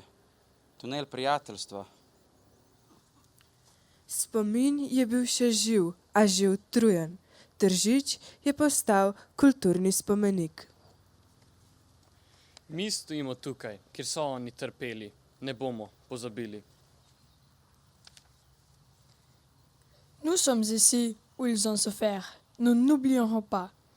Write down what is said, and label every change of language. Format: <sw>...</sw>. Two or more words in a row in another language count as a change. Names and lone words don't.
<sl>Tunel prijateljstva. Spomin je bil še živ, a že utrujen. Tržič je postal kulturni spomenik. Mi stojimo tukaj, kjer so oni trpeli. Ne bomo pozabili.</sl> <fr>Nous sommes ici où ils ont souffert. Nous n'oublierons pas.</fr>